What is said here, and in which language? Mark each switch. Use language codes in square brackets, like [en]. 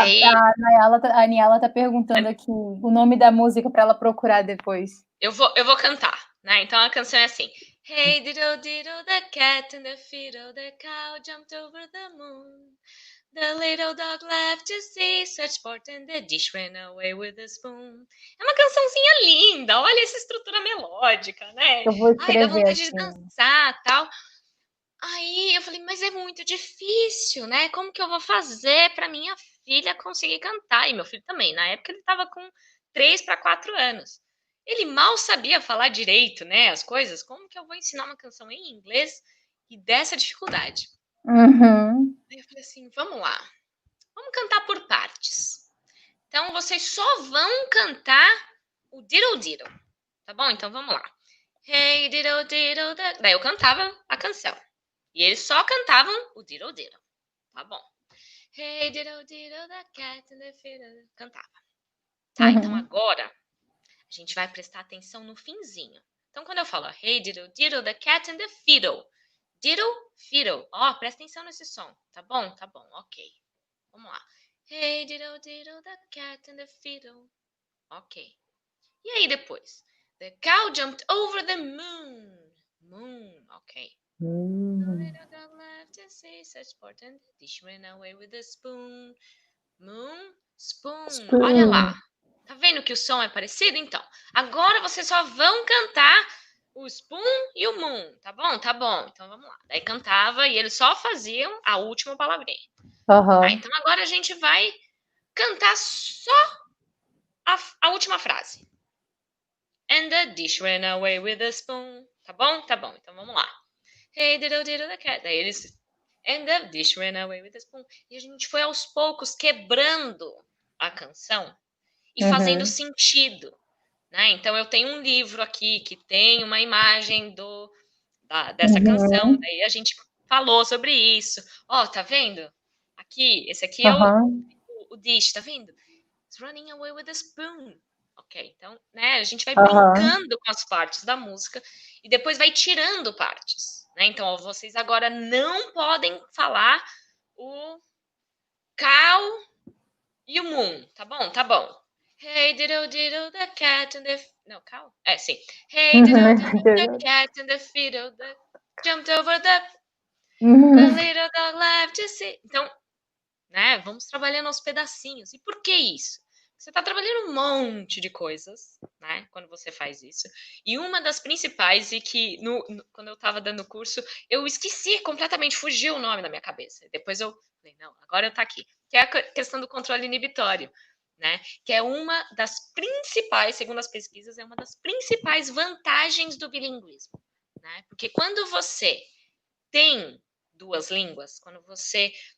[pt] A Niala tá perguntando aqui o nome da música para ela procurar depois. Eu vou cantar, né? Então a canção é assim. [en] Hey diddle diddle, the cat and the fiddle, the cow jumped over the moon. The little dog laughed to see such sport and the dish ran away with the spoon. [pt] É uma cançãozinha linda, olha essa estrutura melódica, né? Eu vou escrever, dá vontade de dançar, tal. Aí eu falei, mas é muito difícil, né? Como que eu vou fazer para minha filha conseguir cantar? E meu filho também, na época ele estava com 3 para 4 anos. Ele mal sabia falar direito, né, as coisas. Como que eu vou ensinar uma canção em inglês e dessa dificuldade? Aí eu falei assim, vamos lá. Vamos cantar por partes. Então, vocês só vão cantar o diddle diddle, tá bom? Então, vamos lá. [en] Hey, diddle diddle, [pt] daí eu cantava a canção. E eles só cantavam o diddle diddle, tá bom? [en] Hey, diddle diddle, the cat and the fiddle. [pt] Cantava. Tá, então agora a gente vai prestar atenção no finzinho. Então, quando eu falo [en] hey, diddle diddle, the cat and the fiddle. [pt] Diddle, fiddle. Ó, presta atenção nesse som. Tá bom, ok. Vamos lá. [en] Hey, diddle diddle, the cat and the fiddle. Ok. [pt] E aí depois? [en] The cow jumped over the moon. Moon, ok. The little dog laughed to see such sport and the dish ran away with the spoon. [pt] Moon, spoon. Olha lá. Tá vendo que o som é parecido? Então, agora vocês só vão cantar o spoon e o moon, tá bom? Tá bom. Então vamos lá. Daí cantava e eles só faziam a última palavrinha. Tá, então agora a gente vai cantar só a última frase. [en] And the dish ran away with the spoon. [pt] Tá bom? Tá bom. Então vamos lá. [en] Hey, diddle diddle the cat. [pt] Daí eles... [en] And the dish ran away with the spoon. [pt] E a gente foi aos poucos quebrando a canção e fazendo sentido, né? Então eu tenho um livro aqui que tem uma imagem dessa canção. Daí a gente falou sobre isso. Ó, tá vendo? Aqui, esse aqui é o dish, tá vendo? [en] It's running away with the spoon. [pt] Ok, então, né, a gente vai brincando com as partes da música e depois vai tirando partes, né? Então, ó, vocês agora não podem falar o cow e o moon, tá bom? Tá bom. [en] Hey, diddle diddle, the cat and the... [pt] Não, [en] cow? [pt] É, sim. [en] Hey, diddle diddle, the cat and the fiddle that jumped over the little dog laughed to see. [pt] Então, né, vamos trabalhando aos pedacinhos. E por que isso? Você está trabalhando um monte de coisas, né, quando você faz isso. E uma das principais, e que quando eu estava dando o curso, eu esqueci completamente, fugiu o nome da minha cabeça. Depois eu falei, não, agora eu tá aqui. Que é a questão do controle inibitório, né, que é uma das principais, segundo as pesquisas, é uma das principais vantagens do bilinguismo, né, porque quando você tem duas línguas, quando você...